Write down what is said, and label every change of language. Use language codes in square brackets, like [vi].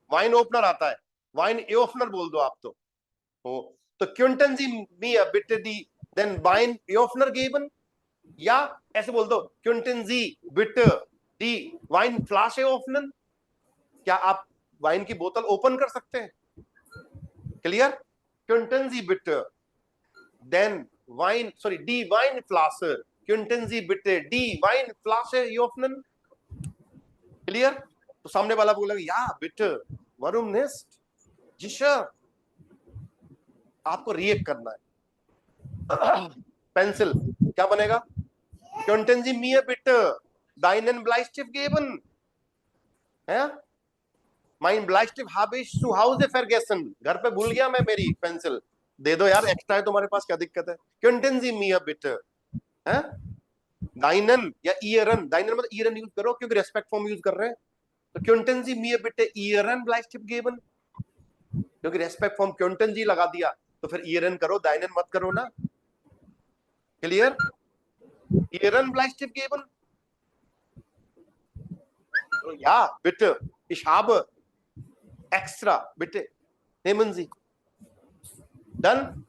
[hi] Wine opener आता है, wine opener बोल दो आप, तो [de] Könnten-Sie mir bitte die den Wein Öffner geben, [hi] या ऐसे बोल दो, [de] Könnten-Sie bitte die Weinflasche öffnen, [hi] क्या आप वाइन की बोतल ओपन कर सकते हैं, clear, [de] Könnten-Sie bitte den Wein, sorry, die Weinflasche können Sie bitte die Weinflasche öffnen? [en] Clear? [hi] तो सामने वाला बोलेगा या [de] bitte, warum nicht? [hi] जी सर। आपको रिएक्ट करना है। पेंसिल क्या बनेगा? [de] Könnten Sie mir bitte deinen Bleistift geben? [hi] है? [de] Mein Bleistift habe ich zu Hause vergessen. [hi] घर पे भूल गया मैं मेरी पेंसिल। दे दो यार, एक्स्ट्रा है तुम्हारे पास, क्या दिक्कत है? [de] Könnten Sie mir bitte? [hi] हैं? Deinen या ihren, deinen मतलब ihren यूज करो क्योंकि रेस्पेक्ट फॉर्म यूज कर रहे हैं। [de] तो Könnten Sie mir bitte ihren Bleistift geben? [hi] क्योंकि रेस्पेक्ट फॉर्म [de] Könnten Sie [hi] लगा दिया तो फिर ihren करो, deinen मत करो ना। [de] क्लियर? Ihren Bleistift geben? Ja, bitte. Ich habe extra. Bitte. Nehmen Sie. Done?